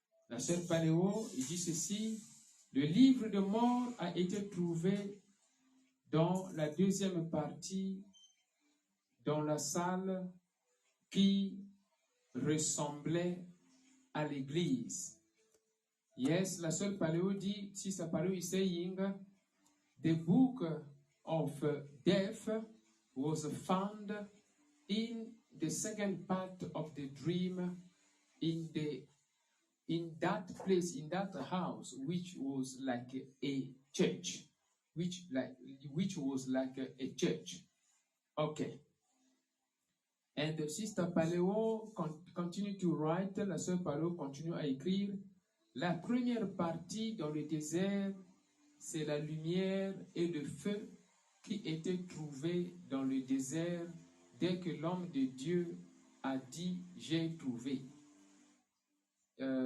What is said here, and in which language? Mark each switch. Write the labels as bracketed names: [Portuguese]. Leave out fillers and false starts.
[French] La sœur Paléo, il dit ceci. Le livre de mort a été trouvé dans la deuxième partie, dans la salle qui ressemblait à l'église. [English] Yes, [French] la sœur Paléo dit, [English] Sister Paléo is saying, the book of death was found in the second part of the dream, in that place, in that house, which was like a church, which was like a church. Okay. And Sister Paléo continue to write, [French] la sœur Paléo continue à écrire, la première partie dans le désert, c'est la lumière et le feu qui étaient trouvés dans le désert dès que l'homme de Dieu a dit « j'ai trouvé ».